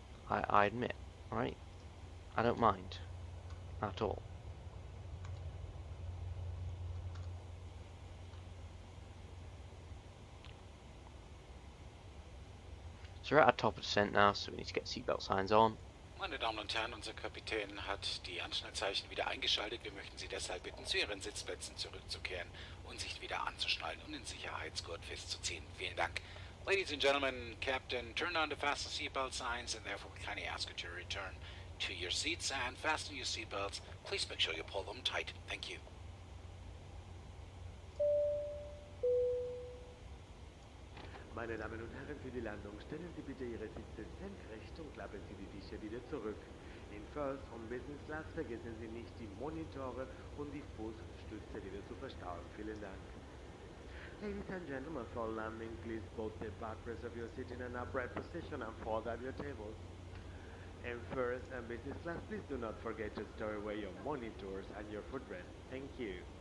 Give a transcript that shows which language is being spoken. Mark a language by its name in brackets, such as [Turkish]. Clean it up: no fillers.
[English] I admit, right? I don't mind at all. So we're at our top of descent now, so we need to get seatbelt signs on. [German] Meine Damen und Herren, unser Kapitän hat die Anschnallzeichen wieder eingeschaltet. Wir möchten Sie deshalb bitten, zu Ihren Sitzplätzen zurückzukehren und sich wieder anzuschnallen und den Sicherheitsgurt festzuziehen. Vielen Dank. [English] Ladies and gentlemen, Captain turned on the fasten seatbelt signs and therefore we kindly ask you to return to your seats and fasten your seatbelts. Please make sure you pull them tight. Thank you. [German] Meine Damen und Herren, für die Landung stellen Sie bitte Ihre Sitze senkrecht und klappen Sie die Tische wieder zurück. In First und Business Class vergessen Sie nicht, die Monitore und die Fußstütze wieder zu verstauen. Vielen Dank. [English] Ladies and gentlemen, for landing, please both the backrest of your seat in an upright position and fold out your tables. In First and Business Class, please do not forget to store away your monitors and your footrest. Thank you.